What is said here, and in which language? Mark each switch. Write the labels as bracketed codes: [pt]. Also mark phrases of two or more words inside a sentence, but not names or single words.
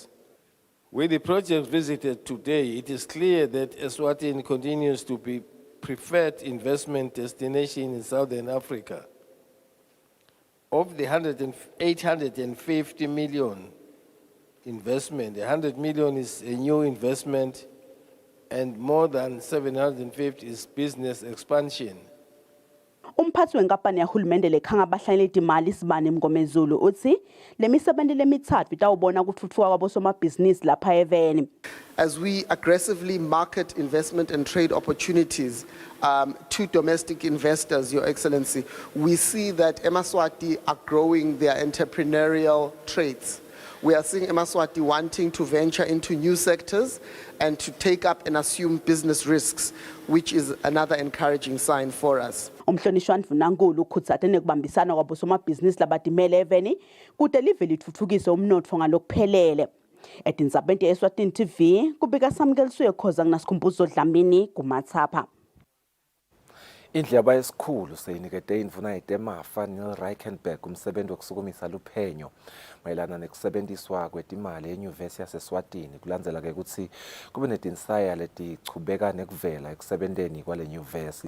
[en] With the project visited today, it is clear that Eswatini continues to be preferred investment destination in Southern Africa. Of the 850 million investment, 100 million is a new investment and more than 750 is business expansion. [ss] Umphathi wenkampani yahulumende lekhanga abahlanyeli timali Sibani Mngomezulu uthi lemisebenzi lemithatfu itawubona kutfutfuka kwabosomabhizinisi lapha eveni. [en] As we aggressively market investment and trade opportunities to domestic investors, Your Excellency, we see that eMaswati are growing their entrepreneurial traits. We are seeing eMaswati wanting to venture into new sectors and to take up and assume business risks, which is another encouraging sign for us. [ss] Umhlonishwa ndvunankulu ukhutsate nekubambisana kwabosomabhizinisi labadimele eveni kude live litfutfukise umnotfo ngalokuphelele. Etindzabeni ye-Eswatini TV kubika Samkelisuye Khoza kunasikhumbuzo Dlamini kumatsapa. Indlebe yesikhulu seyinikete indvuna yetemafa Neil Reichenberg umsebenzi wokusukumisa luphenyo mayelana nekusebenziswa kwetimali enyuvesi yaseSwatini kulandzela ke kutsi kube netinsaya letichubeka nekuvela ekusebenteni kwale nyuvesi.